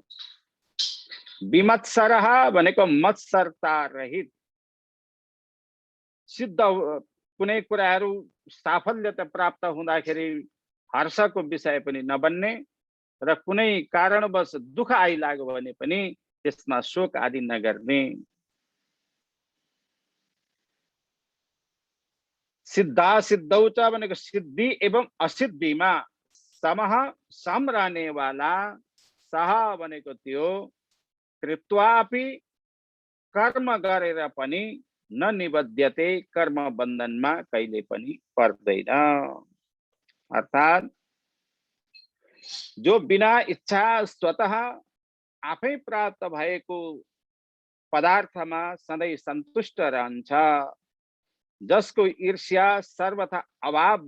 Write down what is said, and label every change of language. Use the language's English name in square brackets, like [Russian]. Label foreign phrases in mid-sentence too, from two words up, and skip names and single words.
[Nepali] विमत्सरः भनेको मत्सरता रहित, सिद्ध कुनै कुराहरू साफल्यता प्राप्त हुँदाखेरि हर्षको विषय पनि नबन्ने र कुनै कारणवश दुःख आइलाग्यो भने पनि त्यसमा शोक आदि नगर्ने। [Sanskrit] सिद्धा सिद्धौ च [Nepali] भनेको सिद्धि एवं असिद्धिमा समः सम [Hindi] रहने वाला, [Nepali] सह भनेको त्यो, कृत्वापि कर्म गरेर पनि [Sanskrit] न निबध्यते, [Nepali] कर्म बन्धनमा कहिले पनि पर्दैन। अर्थात जो बिना इच्छा स्वतः आफै प्राप्त भएको पदार्थमा सधैँ सन्तुष्ट रहन्छ, जसको ईर्ष्या सर्वथा अभाव